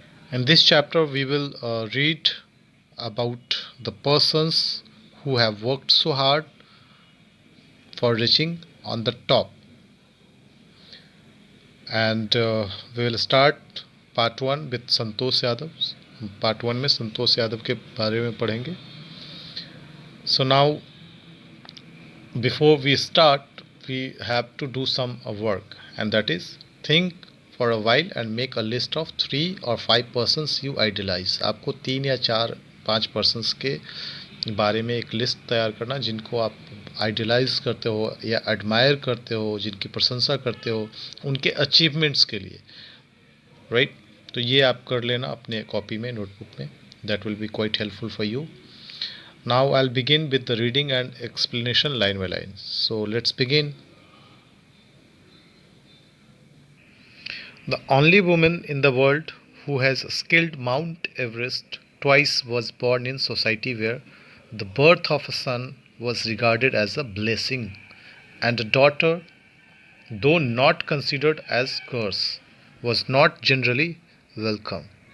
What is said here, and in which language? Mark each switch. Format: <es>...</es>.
<en>In this chapter we will read about the persons who have worked so hard for reaching on the top. And we will start part 1 with Santosh Yadav.</en> <hi>Part 1 में संतोष यादव के बारे में पढ़ेंगे.</hi> <en>So now, before we start, we have to do some work, and that is think for a while and make a list of 3 or 5 persons you idealize.</en> <hi>आपको 3 या 4 5 persons के बारे में एक लिस्ट तैयार करना जिनको आप आइडियलाइज करते हो या एडमायर करते हो, जिनकी प्रशंसा करते हो उनके अचीवमेंट्स के लिए, राइट? तो ये आप कर लेना अपने कॉपी में, नोटबुक में.</hi> <en>That will be quite helpful for you. Now I'll begin with the reading and explanation line by line. So let's begin. The only woman in the world who has scaled Mount Everest twice was born in society where the birth of a son was regarded as a blessing and a daughter, though not considered as curse, was not generally welcome.</en>